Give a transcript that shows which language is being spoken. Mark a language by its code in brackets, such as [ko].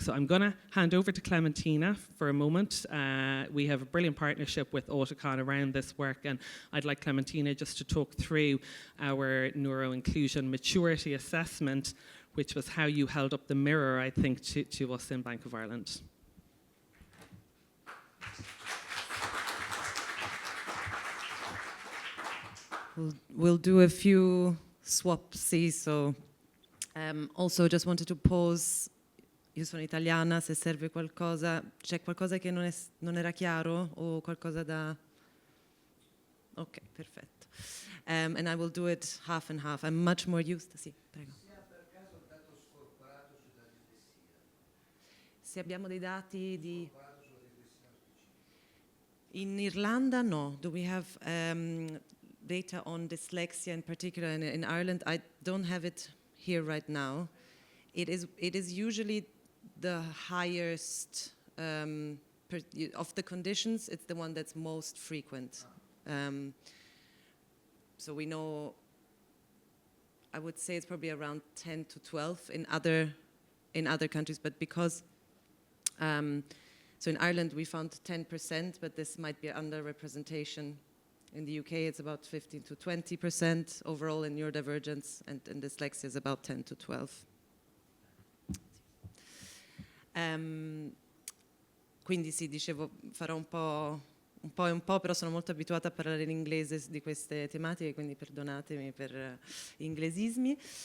[en] So I'm going to hand over to Clementina for a moment. We have a brilliant partnership with auticon around this work, and I'd like Clementina just to talk through our neuroinclusion maturity assessment, which was how you held up the mirror, I think, to us in Bank of Ireland. We'll do a few swapsies, so also just wanted to pause. [it] Io sono italiana, se serve qualcosa, c'è qualcosa che non era chiaro o qualcosa da... Ok, perfetto. [en] And I will do it half and half. I'm much more used to... [it] Sì, prego. Se abbiamo dei dati di... In Irlanda, no. [en] Do we have data on dyslexia in particular? In Ireland, I don't have it here right now. It is usually the highest of the conditions. It's the one that's most frequent. So we know, I would say it's probably around 10 to 12 in other countries, but because so in Ireland we found 10%, but this might be underrepresentation. In the UK it's about 15 to 20% overall in neurodivergence, and dyslexia is about 10 to 12. [it] Quindi sì, dicevo, farò un po', però sono molto abituata a parlare in inglese di queste tematiche, quindi perdonatemi per inglesismi.